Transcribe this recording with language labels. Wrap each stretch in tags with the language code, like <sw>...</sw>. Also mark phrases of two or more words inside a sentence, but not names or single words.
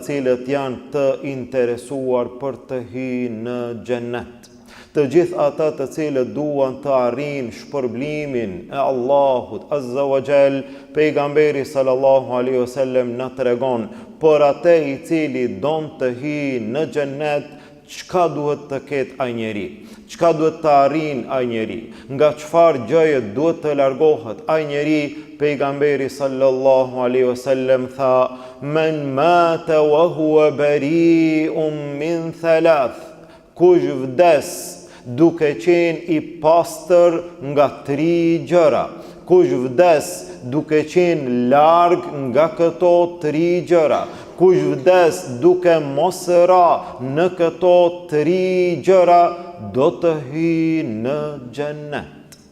<sq>cilët janë të interesuar për të hyrë në xhenet, të gjithë ata të cilët duan të arrijnë shpërblimin e Allahut</sq> <ar>عز وجل,</ar> <sq>pejgamberi</sq> <ar>صلى الله عليه وسلم</ar> <sq>na tregon për atë I cili don të hyjë në xhenet, çka duhet të ketë ai njeri, çka duhet të arrijë ai njeri, nga çfarë gjëje duhet të largohet ai njeri.</sq> <ar>Pejgamberi صلى الله عليه وسلم tha: "من مات وهو بريء من ثلاث."</ar> <sq>Kush vdes duke qenë I pastër nga 3 gjëra. Kush vdes duke qenë larg nga këto 3 gjëra. Kush vdes duke mos ra në këto 3 gjëra, do të hyjë në xhenet.</sq>